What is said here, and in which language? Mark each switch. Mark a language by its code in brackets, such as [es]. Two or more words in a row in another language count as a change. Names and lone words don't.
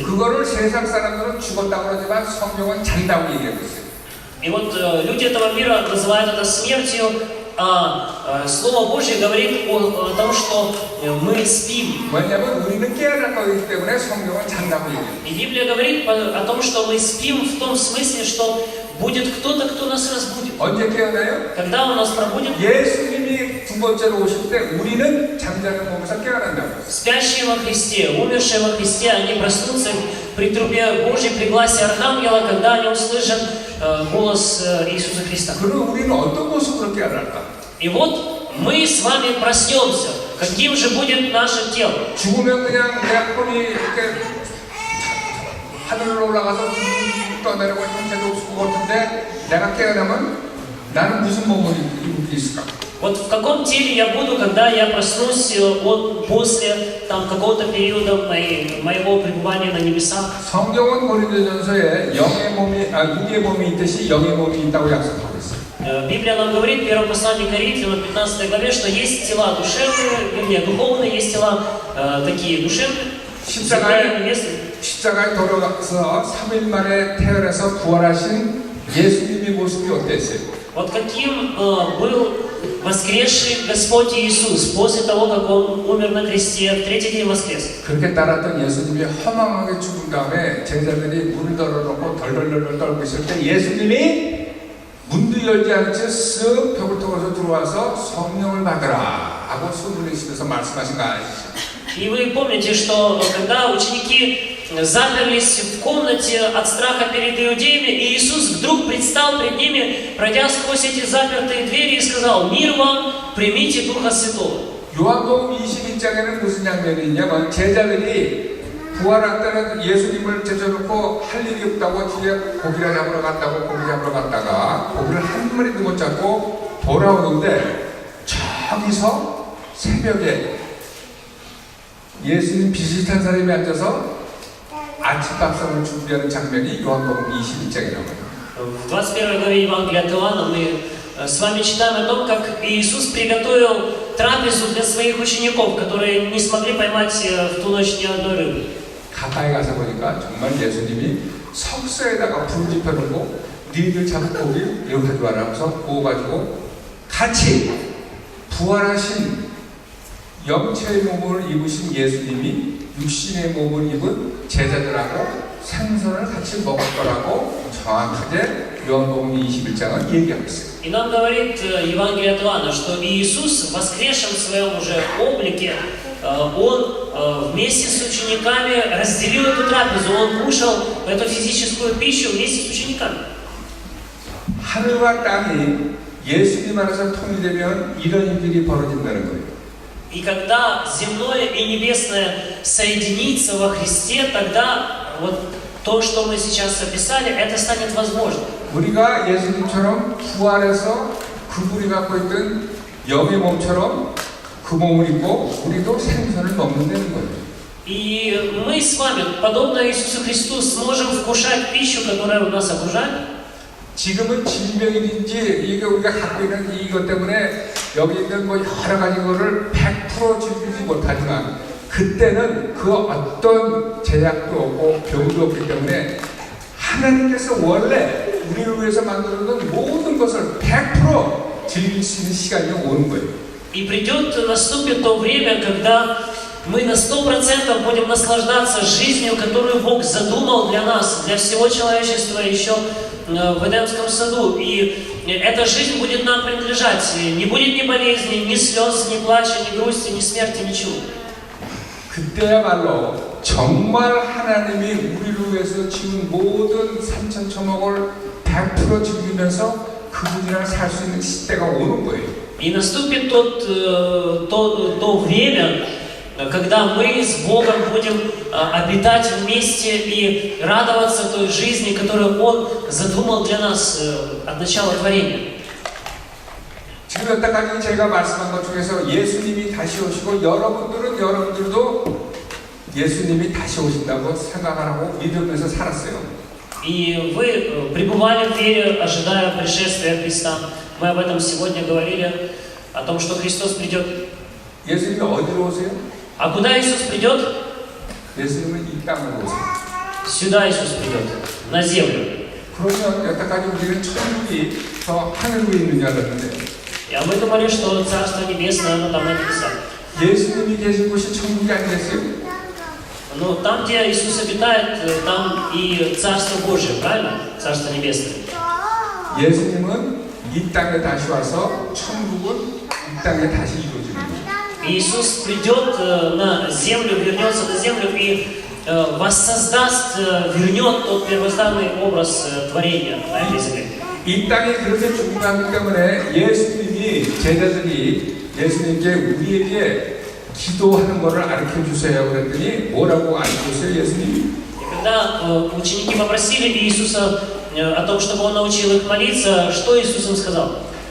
[ko] 그거를 세상 사람들은 죽었다고 그러지만 성경은 잔다고 얘기하고 있어요. [ru] И вот люди этого мира называют это смертью, а Слово Божье говорит о том, что мы спим. [ko] 왜냐하면 우리는 깨어날 거기 때문에 성경은 잔다고 얘기해요. [ru] И Библия говорит о том, что мы спим в том смысле, что будет кто-то, кто нас разбудит. [ko] 언제 깨어나요? [ru] Когда Он нас пробудит? [ko] 예수님이 두 번째로 오실 때 우리는 잠자는 몸에서 깨어난다고. [ru] Спящие во Христе, умершие во Христе, они проснутся при трубе Божьей, при гласе Архангела, когда они услышат голос Иисуса Христа. [ko] 그럼 우리는 어떤 모습으로 깨어날까? [ru] И вот мы с вами проснемся. Каким же будет наше тело? [ko] 죽으면 그냥 내 혼이 이렇게 하늘로 올라가서 떠내려고 형태도 없을 것 같은데 내가 깨어나면 나는 무슨 몸을 입고 있을까? [ru] Вот в каком теле я буду, когда я проснусь после там какого-то периода моего пребывания на небесах? [ko] 성경은 고린도전서에 영의 몸이 있듯이 영의 몸이 있다고 약속하고 있어요. [ru] Библия нам говорит в первом послании Коринфянам, 15 главе, что есть тела душевные, вернее, духовные, есть тела такие душевные, земные, небесные. [ko] 십자가에 돌아가서 3일 만에 태어나서 부활하신 예수님의 모습이 어땠어요? [ru] Вот каким был воскресший Господь Иисус после того, как Он умер на кресте, в третий день воскрес. [ko] 그렇게 따랐던 예수님이 허망하게 죽은 다음에 제자들이 문을 덜어놓고 덜덜덜 떨고 있을 때 예수님이 문도 열지 않은 채 쓱 벽을 통해서 들어와서 성령을 받으라 하고 손을 내쉬면서 말씀하신 거 아시죠? [ru] И вы помните, что когда ученики заперлись в комнате от страха перед иудеями, и Иисус вдруг предстал пред ними, пройдя сквозь эти запертые двери, и сказал: «Мир вам, примите Духа Святого». [ko] 요한복음 21장에는 무슨 장면이 있냐면 제자들이 부활할 때는 예수님을 제쳐놓고 할 일이 없다고 뒤에 고기를 잡으러 갔다고 고기 잡으러 갔다가 고기를 한 마리도 못 잡고 돌아오는데 저기서 새벽에 예수님 비슷한 사람이 앉아서 아침밥상을 준비하는 장면이 요한복음 21장에 나와요. [ru] В 21 главе Евангелия от Иоанна мы с вами читаем о том, как Иисус приготовил трапезу для своих учеников, которые не смогли поймать в ту ночь ни одной рыбы. [ko] 가까이 가서 보니까 정말 예수님이 석쇠에다가 불 지펴놓고 너희들 잡은 고기 이거 가져와라 하면서 구워가지고 같이 부활하신 영체의 몸을 입으신 예수님이 육신의 몸을 입은 제자들하고 생선을 같이 먹을 거라고 정확하게 요한복음 21장은 얘기하고 있어요. [ru] И нам говорит Евангелие от Иоанна, что Иисус, воскресшим в своем уже облике, Он вместе с учениками разделил эту трапезу, Он кушал эту физическую пищу вместе с учениками. [ko] 하늘과 땅이 예수님 안에서 통일되면 이런 일이 벌어진다는 거예요. [ru] И когда земное и небесное соединится во Христе, тогда вот то, что мы сейчас описали, это станет возможным. [ko] 우리가 예수님처럼 부활해서 그분이 갖고 있던 영의 몸처럼 그 몸을 입고 우리도 생선을 먹는다는 거예요. [ru] И мы с вами, подобно Иисусу Христу, сможем вкушать пищу, которая у нас окружает. [ko] 지금은 질병이든지 이게 우리가 갖고 있는 이것 때문에 여기 있는 뭐 여러 가지 거를 100% 즐기지 못하지만 그때는 그 어떤 제약도 없고 병도 없기 때문에 하나님께서 원래 우리를 위해서 만들어둔 모든 것을 100% 즐길 수 있는 시간이 오는 거예요. [ru] И наступит то время, когда мы на 100% будем наслаждаться жизнью, которую Бог задумал для нас, для всего человечества еще в Эдемском саду. И эта жизнь будет нам принадлежать. Не будет ни болезни, ни слез, ни плача, ни грусти, ни смерти, ничего. [ko] 그때야말로 정말 하나님이 우리를 위해서 지은 모든 산천초목을 100% 즐기면서 그분이랑 살 수 있는 시대가 오는 거예요. [ru] И наступит то время, когда мы с Богом будем обитать вместе и радоваться той жизни, которую Он задумал для нас от начала творения. [ko] 지금 여태까지 제가 말씀한 것 중에서 예수님이 다시 오시고 여러분들도 예수님이 다시 오신다고 생각하고 믿으면서 살았어요. [ru] И вы пребывали в вере, ожидая пришествия Христа. Мы об этом сегодня говорили, о том, что Христос придет. [ko] 예수님이 어디로 오세요? [ru] А куда Иисус придет? [ko] 예수님은 이 땅으로 오세요. [ru] Сюда Иисус придет, на землю. [ko] 그러면 여태까지 우리는 천국이 저 하늘 위에 있는 줄 알았는데 [ru] А мы думали, что Царство Небесное, оно там на небесах. [ko] 예수님이 계신 곳이 천국이 아니겠어요? [ru] Но там, где Иисус обитает, там и Царство Божие, правильно? Царство Небесное. [ko] 예수님은 이 땅에 다시 와서 천국은 이 땅에 다시 이루어지는 거예요. [ru] Иисус придет на землю, вернется на землю и воссоздаст, вернет тот первозданный образ творения на этой земле. [ko] 이 땅이 그렇게 중요하기 때문에 예수님이 제자들이 예수님께 우리에게 기도하는 것을 가르쳐 주세요. 그랬더니 뭐라고 가르쳐 예수님이? [ru] Когда ученики попросили Иисуса о том, чтобы Он научил их молиться, что Иисус им сказал?